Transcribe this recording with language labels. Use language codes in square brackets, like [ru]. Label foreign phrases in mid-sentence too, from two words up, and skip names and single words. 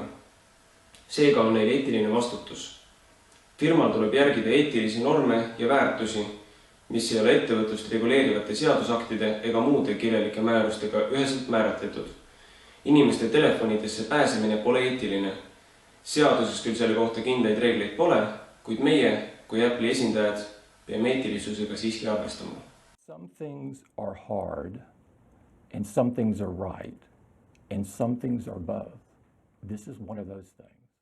[et] Seega on neil eetiline vastutus. Firmal tuleb järgida eetilisi norme ja väärtusi, mis ei ole ettevõtlust reguleerivate seadusaktide ega muude kirjalike määrustega üheselt määratletud. Inimeste telefonidesse pääsemine pole eetiline. Seaduses küll selle kohta kindlaid reegleid pole, kuid meie, kui Apple'i esindajad, peame eetilisusega siiski arvestama. [en] Some things are hard and some things are right and some things are both. This is one of those things.